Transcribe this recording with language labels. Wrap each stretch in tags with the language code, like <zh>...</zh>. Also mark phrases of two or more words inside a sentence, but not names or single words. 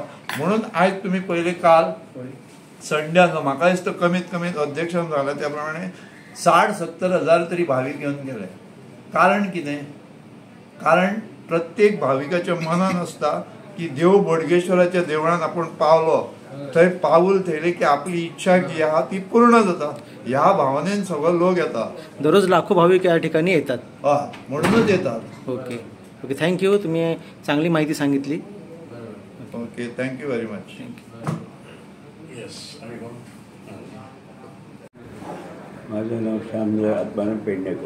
<kok>म्हणून आयज तुमी पयले काल संड्याक म्हाका दिसता कमीत अध्यक्षान सांगलें त्या प्रमाणे 60-70 हजार तरी भाविक घेवन गेले. कारण कितें? कारण प्रत्येक भाविकाच्या मनान आसता की देव बोडगेश्वराच्या देवळान आपण पावलो, थंय पाऊल थेयले की आपली इच्छा जी आहा ती पूर्ण जाता, ह्या भावनेन सगळो लोक येता.</kok> <mr>दररोज लाखो भाविक या ठिकाणी येतात. म्हणूनच येतात.</mr> <en>okay okay, thank you.</en> <mr>तुम्ही चांगली माहिती सांगितली.</mr> <en>okay, thank you very much.</en> <mr>माझं नाव श्यामराव आत्माराम पेडणेकर.</mr>